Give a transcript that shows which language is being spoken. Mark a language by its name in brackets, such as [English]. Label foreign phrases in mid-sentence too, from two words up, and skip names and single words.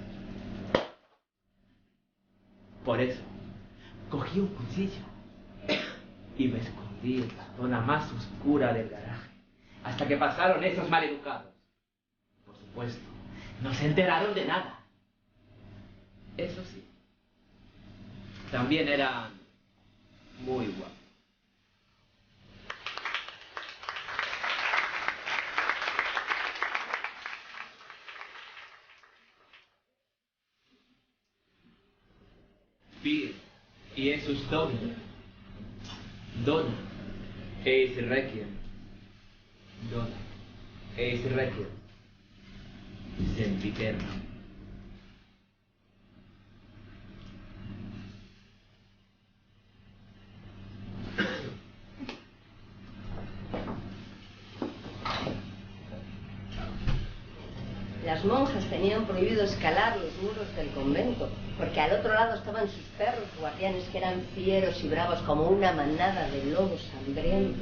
[Spanish] Por eso, cogí un cuchillo y me escondí en la zona más oscura del garaje, hasta que pasaron esos maleducados. Por supuesto, no se enteraron de nada. Eso sí, también eran muy guapo. [Latin] Vir Iesus Domini, dona eis requiem, dona eis requiem, sempiterno. [Spanish] Las monjas tenían prohibido escalar los muros del convento, porque al otro lado estaban sus perros guardianes, que eran fieros y bravos como una manada de lobos hambrientos.